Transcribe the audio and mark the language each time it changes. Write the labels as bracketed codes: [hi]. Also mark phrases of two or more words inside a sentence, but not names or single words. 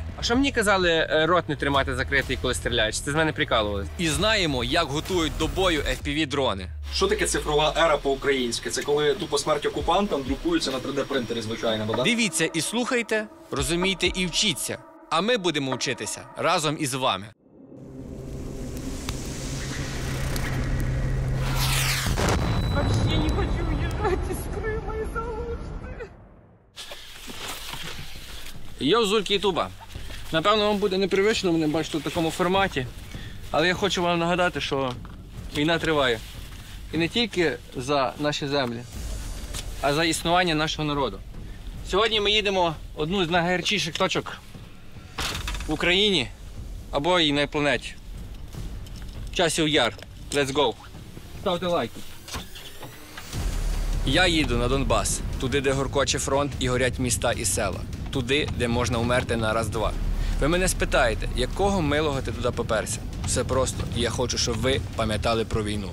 [uk] А що мені казали, рот не тримати закритий, коли стріляєш? Ти з мене прикалувалися? І знаємо, як готують до бою FPV-дрони. Що таке цифрова ера по-українськи? Це коли тупо смерть окупантам друкується на 3D-принтері, звичайно, да? Дивіться і слухайте, розумійте і вчіться. А ми будемо вчитися разом із вами. [ru] Вообще не хочу уезжать из Крыма из-за Алушты. [uk] Йо, зульки Ютуба. Напевно, вам буде непривично мене бачити в такому форматі. Але я хочу вам нагадати, що війна триває. І не тільки за наші землі, а за існування нашого народу. Сьогодні ми їдемо в одну з найгарячіших точок в Україні або і на планеті. Часів Яр. [en] Let's go. [uk] Ставте лайки. Я їду на Донбас, туди, де горкоче фронт і горять міста і села. Туди, де можна умерти на раз-два. Ви мене спитаєте, якого милого ти туди поперся? Все просто. І я хочу, щоб ви пам'ятали про війну.